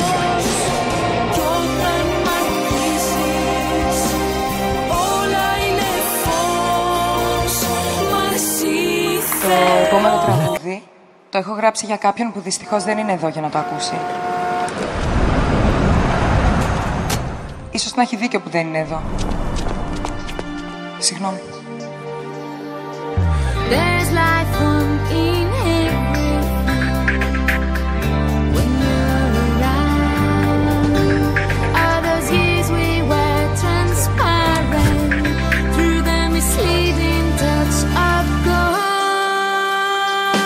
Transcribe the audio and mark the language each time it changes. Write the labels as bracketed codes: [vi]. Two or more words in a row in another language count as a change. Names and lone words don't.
[el] Κι όταν μ' αγγίζεις, όλα είναι φως. Μαζί Το επόμενο τραγούδι το έχω γράψει για κάποιον που δυστυχώς δεν είναι εδώ για να το ακούσει. Ίσως να έχει δίκιο που δεν είναι εδώ. Συγγνώμη. [en] There's life on in everything when you're around. All those years we were transparent through the misleading touch of gold.